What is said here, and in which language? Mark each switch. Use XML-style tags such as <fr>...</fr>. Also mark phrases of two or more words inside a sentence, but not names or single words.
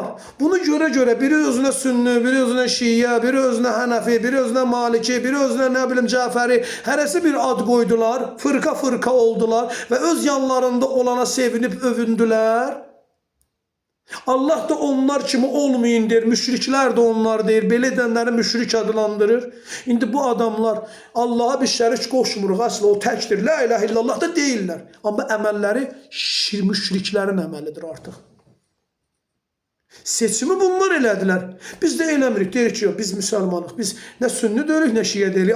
<tr>Bunu göre biri özüne Sünni, biri özüne Şiye, biri özüne Hanefi, biri özüne Maliki, biri özüne ne bileyim Caferi. Heresi bir ad koydular. Fırka fırka oldular. Ve öz yanlarında olana sevinip övündüler. Allah da onlar kimi olmayın der. Müşrikler de onlar der.</tr> <az>Belə edənləri müşrik adlandırır. İndi bu adamlar Allah'a bir şərik qoşmuruq. Aslı o təkdir.</az> <ar>لا إله إلا الله</ar> <az>da deyirlər. Amma əməlləri müşriklərin əməlidir artıq. Seçimi bunlar elədilər. Biz də eləmirik. Deyirik ki, biz müsəlmanıq. Biz nə sünni deyirik, nə şiyə deyirik.</az>